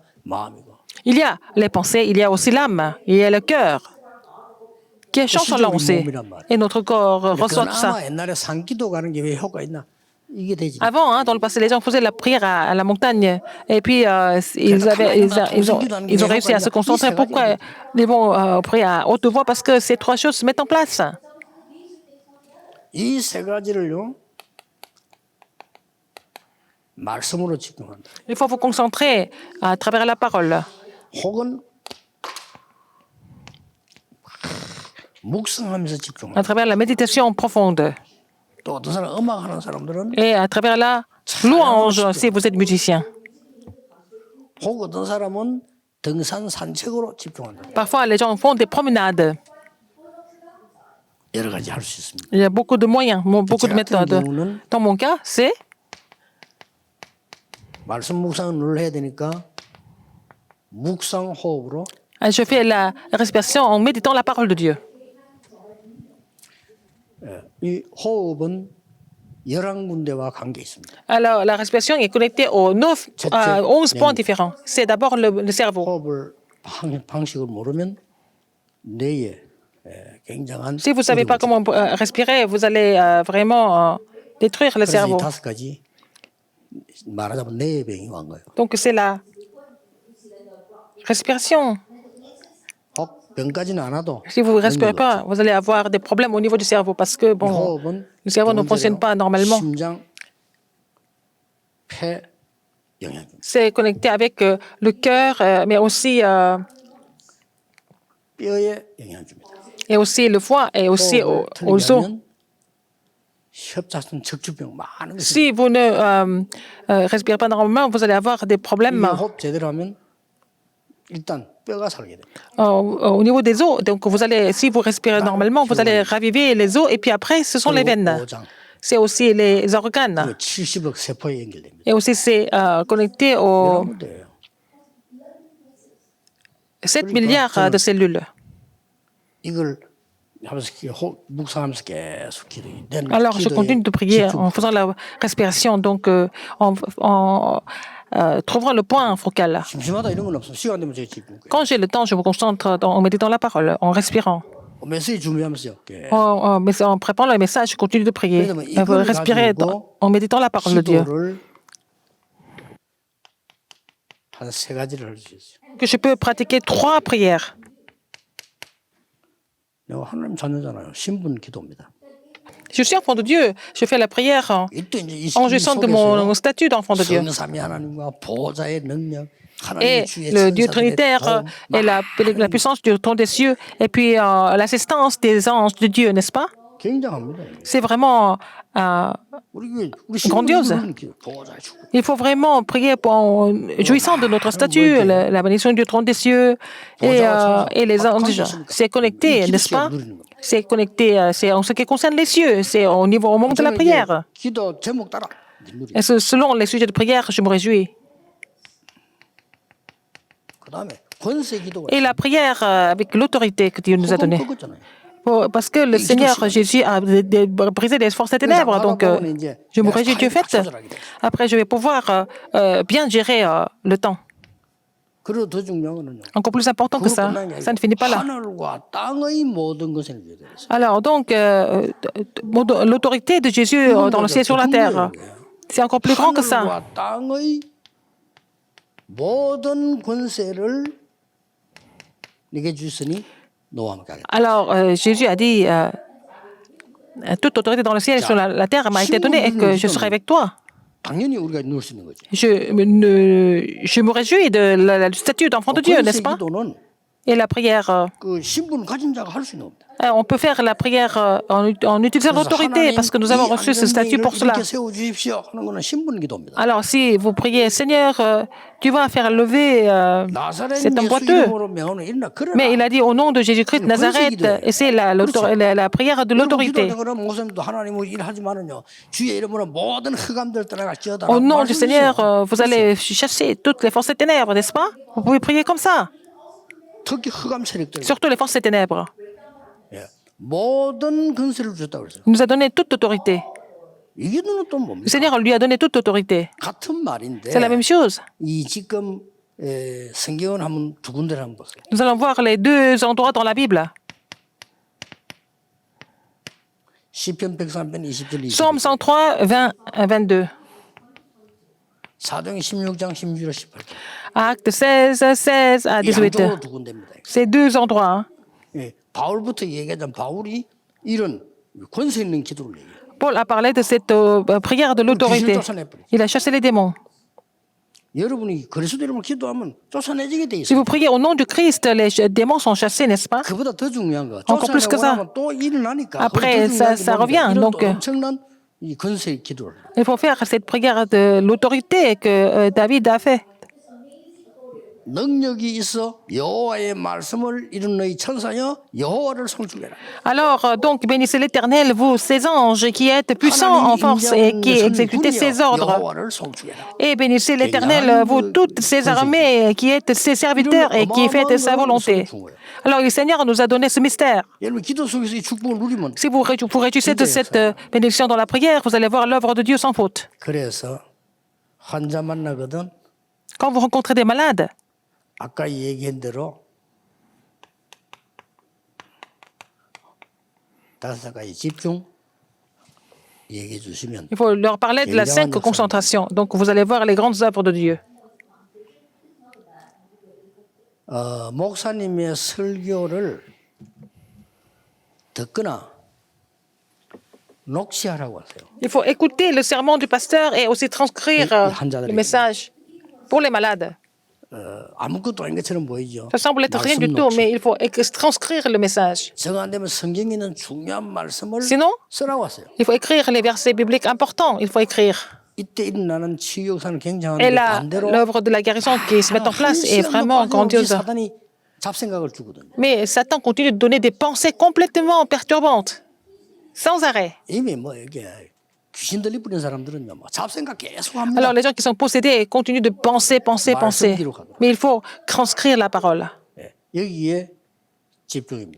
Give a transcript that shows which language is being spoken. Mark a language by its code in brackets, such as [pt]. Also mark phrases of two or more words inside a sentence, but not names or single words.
[ko] 마음이고. [fr] Il y a les pensées, il y a aussi l'âme, il y a le cœur qui change selon pensée. Et notre corps reçoit tout ça. [ko] 그나마 옛날에 산기도 가는 게 왜 효과 있나? 이게 되지. [fr] Avant, hein, dans le passé, les gens faisaient la prière à la montagne. Et puis, ils ont réussi à se concentrer. Pourquoi ils vont prier à haute voix? Parce que ces trois choses se mettent en place. [ko] 이 세 가지를요. 말씀으로 집중한다. [fr] Il faut vous concentrer à travers la parole. [ko] 혹은 묵상하면서 집중한다. [fr] À travers la méditation profonde. [ko] 또 어떤 사람 음악하는 사람들은 [fr] Et à travers la louange, si vous êtes musicien. [ko] 혹 어떤 사람은 등산 산책으로 집중한다. [fr] Parfois, les gens font des promenades. [ko] 여러 가지 할 수 있습니다. [fr] Il y a beaucoup de moyens, beaucoup de méthodes. Dans mon cas, c'est [ko] 말씀 묵상을 해야 되니까 묵상 호흡으로 [fr] je fais la respiration en méditant la parole de Dieu. [ko] 이 호흡은 11군데와 관계 있습니다. [fr] Alors, la respiration est connectée aux 11 points différents. C'est d'abord le cerveau. [ko] 호흡을 방식을 모르면 뇌에 굉장한 [fr] Si vous ne savez pas comment respirer, vous allez vraiment détruire le [ko] 그래서 [fr] cerveau. [ko] 이 5가지 말하자면 뇌병이 온 거예요. [fr] Donc, c'est la respiration. [ko] 혹 병까지는 안 와도 [fr] Si vous ne respirez pas, vous allez avoir des problèmes au niveau du cerveau parce que, bon, le cerveau ne fonctionne pas normalement. [ko] 심장, 폐 영양 줍니다. [fr] C'est connecté avec le cœur, mais aussi, [ko] 뼈에 영향 줍니다. [fr] et aussi le foie et aussi [ko] 호흡을 틀리게 [fr] aux os. [ko] 하면 협착성 척추병 많은 것이 [fr] Si vous ne respirez pas normalement, vous allez avoir des [ko] 이게 [fr] problèmes [ko] 호흡 제대로 하면 일단 뼈가 살게 됩니다. [fr] au niveau des os. Donc, vous allez, si vous respirez normalement, vous allez raviver les os et puis après, ce sont les [ko] 그리고 [fr] veines. [ko] 오장 [fr] C'est aussi les organes. [ko] 그 70억 세포에 연결됩니다. [fr] Et aussi, c'est connecté aux [ko] 이런 건데요. [fr] 7 milliards de cellules. [ko] 이걸 하면서 묵상하면서 계속 기도해. [fr] Alors, je continue de prier en faisant la respiration, donc en trouvant le point focal. [ko] 심심하다 이런 건 없어. 시간 되면 제가 집중. [fr] Quand j'ai le temps, je me concentre en méditant la parole, en respirant. [ko] 메시지 준비하면서요. [fr] En préparant le message, je continue de prier. Respirer en méditant la parole de Dieu. [ko] 기도를 한 세 가지를 할 수 있어요. [fr] Que je peux pratiquer 3 prières. [ko] 내가 하나님 찾는잖아요. 신분 기도입니다. [fr] Je suis enfant de Dieu. Je fais la prière [ko] 이때 이제 [fr] en jouissant de mon statut d'enfant de Dieu. [ko] 성삼위 하나님과 보좌의 능력, [fr] Et [ko] 하나님의 주의 [fr] le Dieu [ko] 천사들의 [fr] trinitaire [ko] 도움, [fr] et la puissance du trône des cieux et puis l'assistance des anges de Dieu, n'est-ce pas? [ko] 굉장합니다. [fr] C'est vraiment [ko] 우리 [fr] grandiose. [ko] 보좌의 축복. [fr] Il faut vraiment prier en jouissant de notre statut, la bénédiction du trône des cieux et les anges. C'est connecté, n'est-ce pas? C'est connecté, c'est en ce qui concerne les cieux, c'est au moment de la prière. [ko] 기도 제목 따라 누리. [fr] Et selon les sujets de prière, je me réjouis. [ko] 그다음에 권세 기도가 [fr] Et la prière avec l'autorité que Dieu nous a donnée. [ko] 그거잖아요. [fr] Parce que le Seigneur Jésus a brisé les forces des ténèbres, donc je me réjouis du fait. Après, je vais pouvoir bien gérer le temps. [ko] 그리고 더 중요한 거는요. [fr] Encore plus important que ça, ça ne finit pas là. [ko] 하늘과 땅의 모든 것을 위해 드렸어요. [fr] Alors, donc, l'autorité de Jésus dans le ciel et sur la terre, c'est encore plus grand que ça. [ko] 하늘과 땅의 모든 권세를 네게 주시니 너와 함께 하겠다. [fr] Alors, Jésus a dit, toute autorité dans le ciel et sur la terre m'a été donnée et que je serai avec toi. [ko] 당연히 우리가 누릴 수 있는 거지. [fr] Je me réjouis de la statut d'enfant de Dieu, n'est-ce pas? [ko] 기도는 [fr] Et la prière, [ko] 그 신분 가진 자가 할 수 있는 겁니다. [fr] on peut faire la prière en utilisant l'autorité parce que nous avons reçu ce statut pour cela. [ko] 이렇게 세워 주십시오 하는 거는 신분 기도입니다. [fr] Alors, si vous priez, Seigneur, tu vas faire lever [ko] 나사렛 [fr] cet homme [ko] 예수 [fr] boiteux. [ko] 이름으로 명하는 일어나 그러나 [fr] Mais il a dit au nom de Jésus-Christ de Nazareth, et c'est la prière de l'autorité. [ko] 기도는 목사님도 하나님의 일하지만은요 주의 이름으로 모든 흑암들 떠나가 지어다. [fr] Au nom du Seigneur, vous allez chasser toutes les forces des ténèbres, n'est-ce pas? Vous pouvez prier comme ça. [ko] 특히 흑암 세력들. [fr] Surtout les forces des ténèbres. [ko] 예. 모든 권세를 주셨다고 그랬어요. [fr] Il nous a donné toute autorité. [ko] 이게 또 [fr] Le [ko] 뭡니까? [fr] Seigneur lui a donné toute autorité. [ko] 같은 말인데 [fr] C'est la même chose. [ko] 이 지금 성경을 한번 두 군데를 한번 보세요. [fr] Nous allons voir les 2 endroits dans la Bible. [ko] 시편 103편 20절 20절. [fr] Psaume 103, 20 à 22. [ko] 사도행 16장 16절 18절. [fr] Acte 16, 16 à 18. [ko] 양쪽으로 두 군데입니다. [fr] C'est 2 endroits. [ko] 예. 바울부터 얘기하자면 바울이 이런 권세 있는 기도를 얘기해요. [fr] Paul a parlé de cette prière de l'autorité. Il a chassé les démons. [ko] 여러분이 그리스도 이름으로 기도하면 쫓아내지게 돼 [fr] Si [ko] 있어요. [fr] vous priez au nom du Christ, les démons sont chassés, n'est-ce pas? [ko] 그보다 더 중요한 거. [fr] Encore plus que ça. [ko] 쫓아내고 나면 또 일어나니까. [fr] Après, ça revient. [ko] 이런 [fr] Donc, [ko] 또 엄청난 이 권세 기도를. [fr] il faut faire cette prière de l'autorité que David a fait. [ko] 능력이 있어 여호와의 말씀을 이룬 너희 천사여 여호와를 송축해라. [fr] Alors, donc, bénissez l'Éternel, vous, ses anges, qui êtes puissants en force et qui exécutez ses ordres. [ko] 여호와를 송축해라. [fr] Et bénissez l'Éternel, vous, toutes ses armées, qui êtes ses serviteurs et qui faites sa volonté. Alors, le Seigneur nous a donné ce mystère. [ko] 여러분 기도 속에서 이 축복을 누리면 [fr] Si vous réjouissez de cette bénédiction dans la prière, vous allez voir l'œuvre de Dieu sans faute. [ko] 그래서 환자 만나거든 [fr] Quand vous rencontrez des malades, [ko] 아까 얘기한 대로 5가지 집중 얘기해 주시면 [fr] il faut leur parler de la 5 concentration. Donc, vous allez voir les grandes œuvres de Dieu. [ko] 목사님의 설교를 듣거나 녹취하라고 하세요. [fr] Il faut écouter le sermon du pasteur et aussi transcrire le message pour les malades. [ko] 아무것도 아닌 것처럼 보이죠. [fr] Ça semble être rien du tout, mais il faut transcrire le message. [ko] 정 안 되면 성경에 있는 중요한 말씀을 [fr] Sinon, [ko] 쓰라고 하세요. [fr] il faut écrire les versets bibliques importants. Il faut écrire. [ko] 이때 일어나는 치유 역사는 [fr] Et [ko] 굉장한데 [fr] là, [ko] 반대로 [fr] l'œuvre de la guérison qui se met en place est vraiment [ko] 한시간도 [fr] grandiose. [ko] 사단이 잡생각을 주거든요. [fr] Mais Satan continue de donner des pensées complètement perturbantes, sans arrêt. [ko] 이미 뭐 이게 귀신 들리 뿌린 사람들은요, 뭐 잡생각 계속 합니다. [fr] Alors les gens qui sont possédés continuent de penser, penser, penser. Mais il faut transcrire la parole. [ko] 예, 여기에 집중입니다.